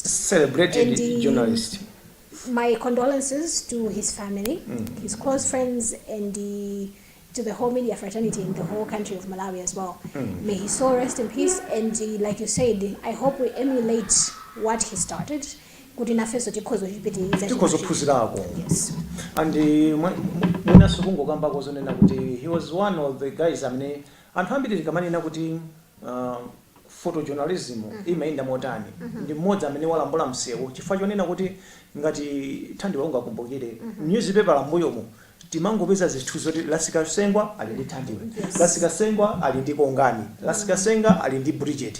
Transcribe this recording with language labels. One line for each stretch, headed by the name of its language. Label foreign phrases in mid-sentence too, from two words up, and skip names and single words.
English: Celebrated journalist. My condolences to his family, his close friends, and to the whole media fraternity in the whole country of Malawi as well. May his soul rest in peace, and like you said, I hope we emulate what he started.
Nyanja: Kuti nafeso tikhozo chipitiriza tikhozophunzirako.
English: Yes.
Nyanja: And mwinaso kungokamba kozonena kuti
English: he was one of the guys
Nyanja: amene anthu ambiri tikamanena kuti photojournalism imayenda motani. Ndi mmodzi amene walambula msewu chifukwa chonena kuti ngati Thandiwe ungakumbukire newspaper lambuyomo timangopeza zinthu zoti Lasikasengwa ali ndi Thandiwe, Lasikasengwa ali ndi Kongani, Lasikasengwa ali ndi Bridget.